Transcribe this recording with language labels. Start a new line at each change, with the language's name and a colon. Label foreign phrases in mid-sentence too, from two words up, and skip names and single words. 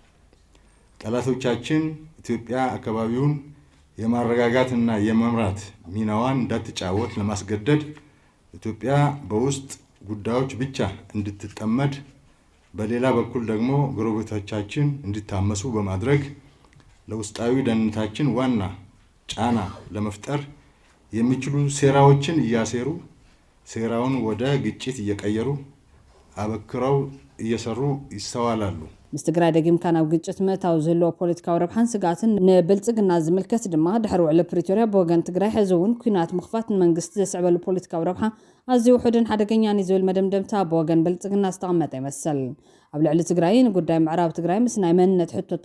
Amharic: ጠላቶቻችን ኢትዮጵያ አካባቢውን የማረጋጋትና የመምራት ሚናዋን እንዳትጫወት ለማስገደድ ኢትዮጵያ በውስጥ ጉዳዮች ብቻ እንድትጠመድ በሌላ በኩል ደግሞ ጎረቤቶቻችን እንዲታመሱ በማድረግ ለውስጣዊ ደህንነታችን ዋና ጫና ለመፍጠር የሚችሉ ሴራዎችን እያሴሩ ሴራውን ወደ ግጭት እየቀየሩ አበክረው እየሰሩ ይስተዋላሉ።
Tigrinya: ምስ ትግራይ ደጊምካ ናብ ግጭት ምእታው ዝህልዎ ፖለቲካዊ ረብሓን ስጋትን ንብልጽግና ዝምልከት ድማ ድሕሪ ውዕሊ ፕሪቶርያ ብወገን ትግራይ ሕዚ እውን ኩናት ምኽፋት ንመንግስቲ ዘስዕበሉ ፖለቲካዊ ረብሓ ኣዝዩ ውሕድን ሓደገኛን እዩ ዝብል መደምደምታ ብወገን ብልጽግና ዝተቐመጠ ይመስል። ኣብ ልዕሊ ትግራይ ንጉዳይ ምዕራብ ትግራይ ምስ ናይ መንነት ሕቶታ